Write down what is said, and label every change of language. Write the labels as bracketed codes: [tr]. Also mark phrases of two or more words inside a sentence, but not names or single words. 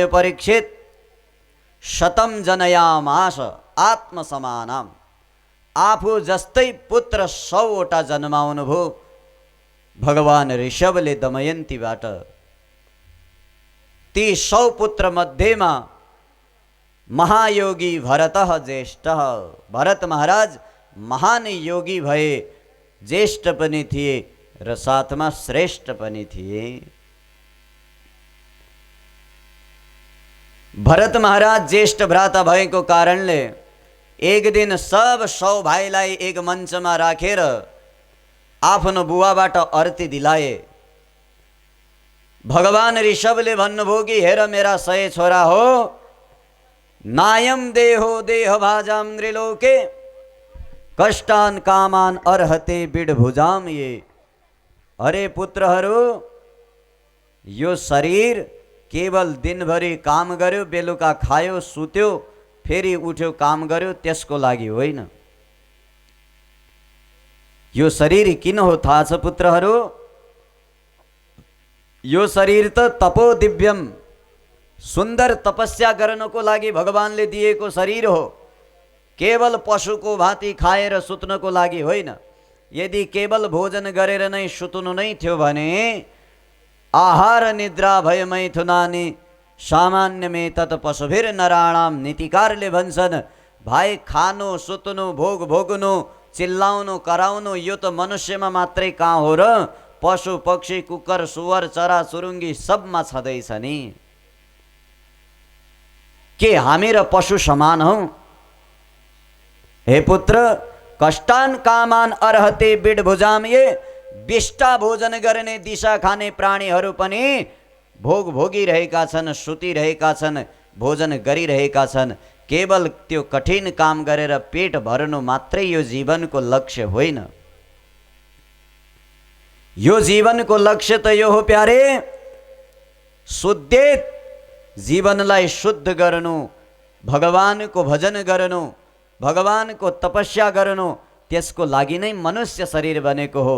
[sa] परीक्षित शतम जनयामास आत्मसमानम, [ne] आफू जस्तै पुत्र 100वटा जन्माउनु भयो भगवान ऋषभले दमयन्तीबाट। ती 100 पुत्र मध्येमा [sa] महायोगी भरतः ज्येष्ठ, [ne] भरत महाराज महान योगी भए, ज्येष्ठ पनि थिए र साथमा श्रेष्ठ पनि थिए। भरत महाराज ज्येष्ठ भ्राता भएको कारणले एक दिन सब 100 भाइलाई एक मञ्चमा राखेर आफ्नो बुवाबाट अर्ती दिलाए। भगवान ऋषभले भन्नुभयो कि हेर मेरा 100 छोरा हो, [sa] नायम देहो देह भाजाम त्रिलोके, कष्टान कामान अर्हते बिडभुजाम ये। [ne] अरे पुत्रहरू, यो शरीर केवल दिनभरि काम गर्यो, बेलुका खायो, सुत्यो, फेरि उठ्यो, काम गर्यो, त्यसको लागि होइन। यो शरीर किन हो थाहा छ पुत्रहरू? यो शरीर त [sa] तपो दिव्यम, [ne] सुन्दर तपस्या गर्नको लागि भगवानले दिएको शरीर हो, केवल पशुको भाँति खाएर सुत्नको लागि होइन। यदि केवल भोजन गरेर नै सुत्नु नै थियो भने [sa] आहार निद्रा भय मैथुनानि सामान्य में तत् पशुभिर नराणाम, [ne] नीतिकारले भन्छन् भाइ खानु, सुत्नु, भोग भोग्नु, चिल्लाउनु, कराउनु यो त मनुष्यमा मात्रै कहाँ हो र? पशु पक्षी, कुकर, सुवर, चरा चुरुङ्गी सबमा छँदैछ नि। के हामी र पशु समान हौ? हे पुत्र, [sa] कष्टान कामान अर्हते बिडभुजाम ये, [ne] विष्टा भोजन गर्ने, दिशा खाने प्राणीहरू पनि भोग भोगिरहेका छन्, सुतिरहेका छन्, भोजन गरिरहेका छन्। केवल त्यो कठिन काम गरेर पेट भर्नु मात्रै यो जीवनको लक्ष्य होइन। यो जीवनको लक्ष्य त यो हो प्यारे, शुद्धित जीवनलाई शुद्ध गर्नु, भगवानको भजन गर्नु, भगवानको तपस्या गर्नु, त्यसको लागि नै मनुष्य शरीर बनेको हो।